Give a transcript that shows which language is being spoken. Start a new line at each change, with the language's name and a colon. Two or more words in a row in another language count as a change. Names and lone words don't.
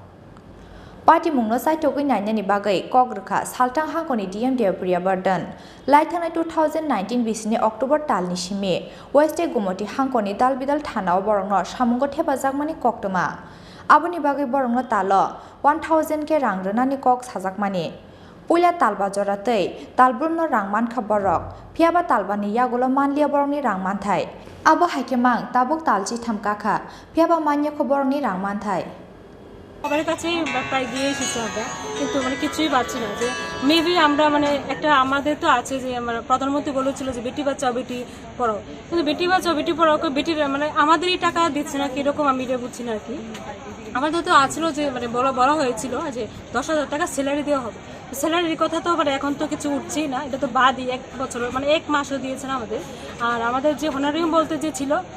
Kok Borok: Party mungno sai togui nanya ni bagai kogrkha salthang hangkoni diam dia priya burden Laithangna 2019 bisini October tal ni simi West Gumati hangkoni dalbidal thanao borongno samungo thepajak koktoma Aboni bagai borongno talo 1000 ke rang rönani kok sajakmani Puila talba joratei talbrumno rangman khaborok phiaba talbani yagulo manlia borongni rangmanthai abo haikemang tabuk Talchitham kakha phiaba manya khoborongni rangmanthai
Bangla: সবার কাছে প্রায় দিয়ে এসেছি আমরা কিন্তু মানে কিছুই পাচ্ছি না যে মেবি আমরা মানে একটা আমাদের তো আছে যে আমরা প্রধানমন্ত্রী বলেছিল যে
Hindi: बेटी बचाओ बेटी पढ़ाओ
Bangla: কিন্তু
Hindi: बेटी बचाओ बेटी पढ़ाओ
Bangla: বেটির মানে আমাদেরই টাকা দিচ্ছে না কিরকম আমি এটা বুঝছি না আর কি আমাদের তো আছিল যে মানে বলা হয়েছিল যে 10,000 টাকা স্যালারি দেওয়া হবে স্যালারির কথা তো মানে এখন তো কিছু উঠছেই না এটা তো বাদই এক বছর মানে এক মাসও দিয়েছে না আমাদের আর আমাদের যে হোনারিয়াম বলতে যে ছিল